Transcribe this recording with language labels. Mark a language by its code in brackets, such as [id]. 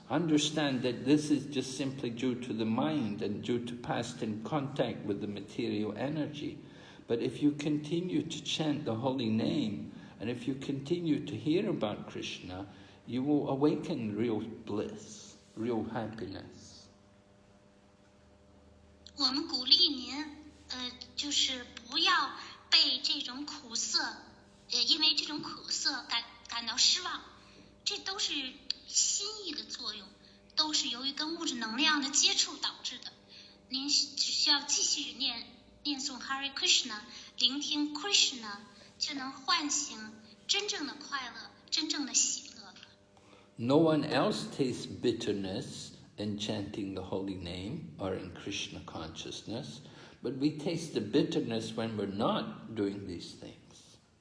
[en] Understand that this is just simply due to the mind and due to past in contact with the material energy. But if you continue to chant the holy name, and if you continue to hear about Krishna, you will awaken real bliss, real happiness. [zh] 我们鼓励您，就是不要被这种苦涩，因为这种苦涩感到失望，这都是心意的作用，都是由于跟物质能量的接触导致的。您只需要继续念诵 Hare Krishna， 聆听 Krishna， 就能唤醒真正的快乐，真正的喜乐。 [en] No one else tastes bitterness in chanting the holy name or in Krishna consciousness, but we taste the bitterness when we're not doing these things.